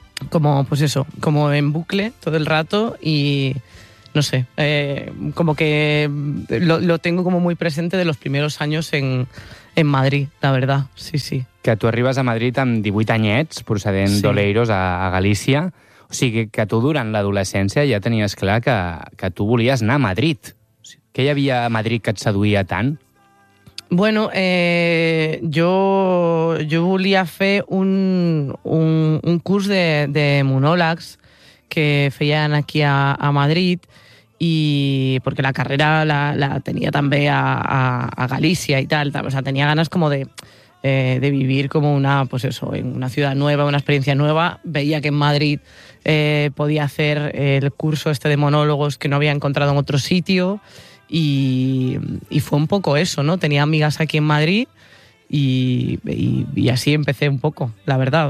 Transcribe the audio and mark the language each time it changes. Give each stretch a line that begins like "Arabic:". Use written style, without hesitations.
Spanish: como, pues eso, como en bucle todo el rato y, no sé, como que lo tengo como muy presente de los primeros años en Madrid, la verdad, sí, sí.
Catalan: Que tu arribes a Madrid amb 18 anyets, procedent, sí, d'Oleiros, a Galícia. O sigui, que tu durant l'adolescència ja tenies clar que tu volies anar a Madrid. O sigui, què hi havia a Madrid que et seduïa tant?
Spanish: Bueno, yo
Catalan: volia fer un curs de monòlegs que feien aquí a Madrid,
Spanish: y porque la carrera la
Catalan: tenia també a Galícia i tal.
Spanish: O sea, tenia ganes com de vivir como una, pues eso, en una ciudad nueva, una experiencia nueva. Veía que en Madrid podía hacer el curso este de monólogos que no había encontrado en otro sitio y fue un poco eso, ¿no? Tenía amigas aquí en Madrid y así empecé un poco, la verdad.